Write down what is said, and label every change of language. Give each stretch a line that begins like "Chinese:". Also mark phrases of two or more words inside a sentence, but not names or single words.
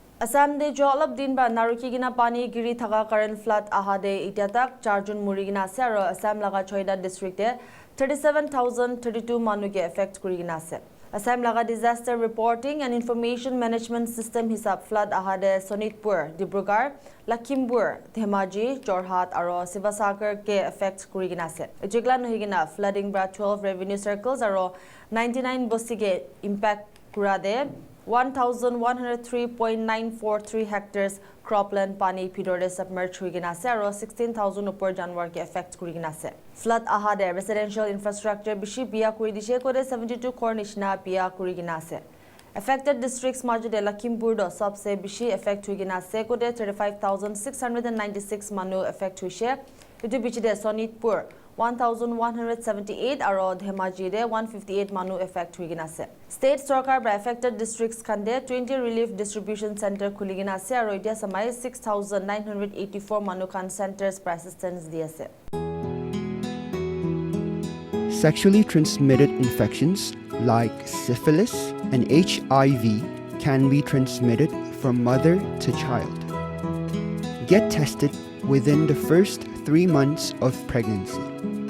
Naga Pidgin: Assam de jolab din ba naruki gina pani giri thaka
English: current flood
Naga Pidgin: ahade itiatak 4 Jun muri gina ase aro Assam laga choida district e 37,032 manu ke affect kuri gina ase. Assam laga
English: disaster reporting and information management system
Naga Pidgin: hisab flood ahade Sonitpur, Dibrugarh, Lakhimpur, Dhemaji, Jorhat aro Sivasagar ke affect kuri gina ase. Ejigla nohi gina flooding bra 12
English: revenue circles
Naga Pidgin: aro 99 bosi ke impact kurade 1,103.943
English: hectares cropland
Naga Pidgin: pani pidore submerged hui gina ase aro 16,000 upor janwar ke affect kuri gina ase. Flood ahade
English: residential infrastructure
Naga Pidgin: bishi biya kuri dishe kore 72 crore nishna biya kuri gina ase.
English: Affected districts
Naga Pidgin: majode Lakhimpur do sabse bishi affect hui gina ase kore 35,696 manu affect huise. Itu bichide Sonitpur 1,178 aro Dhemaji de 158 manu affect hui gina ase. State Sarkar by
English: affected districts
Naga Pidgin: khande 20
English: relief distribution center
Naga Pidgin: khuli gina ase aro itia samai 6,984 manu khan
English: centers for assistance
Naga Pidgin: di ase.
English: Sexually transmitted infections like syphilis and HIV can be transmitted from mother to child. Get tested within the first 3 months of pregnancy.